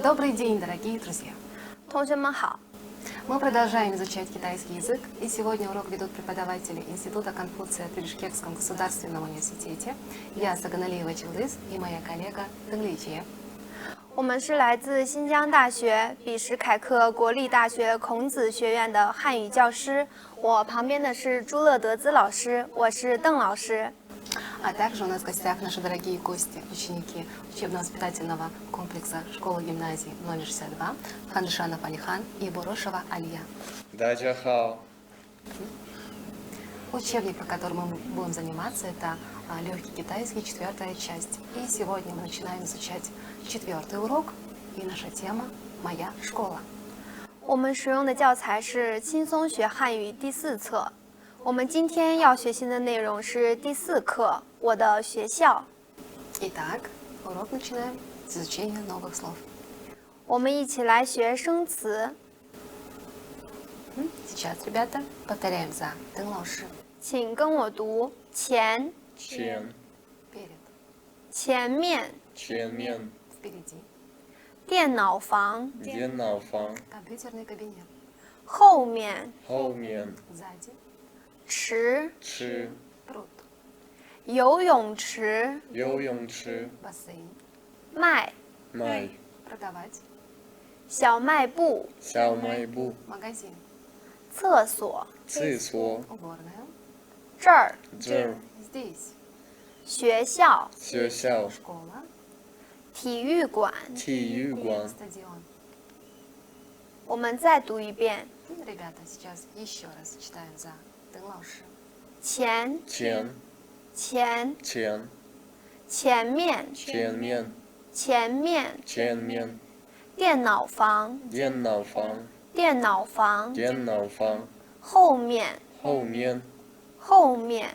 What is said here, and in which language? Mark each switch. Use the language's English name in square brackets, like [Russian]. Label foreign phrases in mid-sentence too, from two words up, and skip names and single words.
[Russian] Добрый день, дорогие друзья! [Chinese] 同学们好， [Russian] Мы продолжаем изучать китайский язык, и сегодня урок ведут преподаватели Института Конфуция при Бишкекском государственном университете. Я Саганалиева Чилдыз и моя коллега Тенгличе. [Chinese] 我们是来自新疆大学比什凯克国立大学孔子学院的汉语教师。我旁边的是朱乐德兹老师，我是邓老师。 [Russian] А также у нас в гостях наши дорогие гости, ученики учебно-воспитательного комплекса школы-гимназии номер 62 Ханшанов Алихан и Борошева Алия. [Chinese] 大家好， [Russian] Учебник, по которому мы будем заниматься, это легкий китайский, 4-я часть. И сегодня мы начинаем изучать 4-й урок, и наша тема «Моя школа». [Chinese] 我们使用的教材是轻松学汉语第4册。我们今天要学习的内容是第4课，我的学校。 [Russian] Итак, урок начинаем с изучения новых слов. [Chinese] 我们一起来学生词， [Russian] Сейчас, ребята, повторяем за Дэн Лауши. [Chinese] 请跟我读前、前 [Russian] Перед, [Chinese] 前面、前面 [Russian] впереди, [Chinese] 电脑房、电脑房， [Russian] компьютерный кабинет, [Chinese] 后面、后面 [Russian] сзади, [Chinese] 池、吃 [Russian] пруд, [Chinese] 游泳池、游泳池 [Russian] бассейн, [Chinese] 卖、卖 [Russian] продавать, [Chinese] 小卖部、小卖部 [Russian] магазин, [Chinese] 厕所、厕所 [Russian] уборная, [Chinese] 这儿、这儿 [Russian] здесь, [Chinese] 学校、学校 [Russian] школа, [Chinese] 体育馆。体育馆 [Russian] стадион. [Chinese] 我们再读一遍： [Russian] Ребята, сейчас еще раз читаем за Дэн Лауши. [Chinese] 前、前前、前前面、前面前面、前面电脑房、电脑房电脑房、电脑房后面、后面后面、